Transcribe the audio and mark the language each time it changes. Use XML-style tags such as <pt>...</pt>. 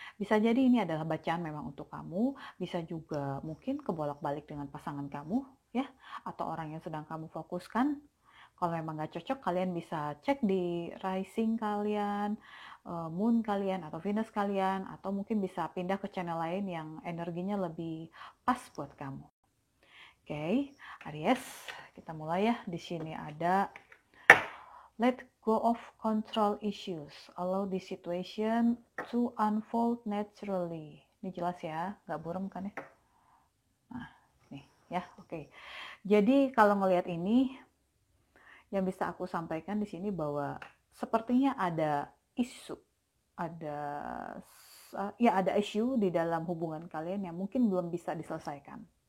<id>Bisa jadi ini adalah bacaan memang untuk kamu, bisa juga mungkin kebolak-balik dengan pasangan kamu ya, atau orang yang sedang kamu fokuskan. Kalau memang nggak cocok, kalian bisa cek di rising kalian, moon kalian, atau Venus kalian, atau mungkin bisa pindah ke channel lain yang energinya lebih pas buat kamu. Oke, Aries, kita mulai ya. Di sini ada</id> <en>let go of control issues, allow the situation to unfold naturally.</en> <id>Ini jelas ya, nggak buram kan ya? Nah, nih ya, oke. Jadi kalau ngelihat ini, yang bisa aku sampaikan di sini bahwa sepertinya ada isu, ada ada isu di dalam hubungan kalian yang mungkin belum bisa diselesaikan.</id>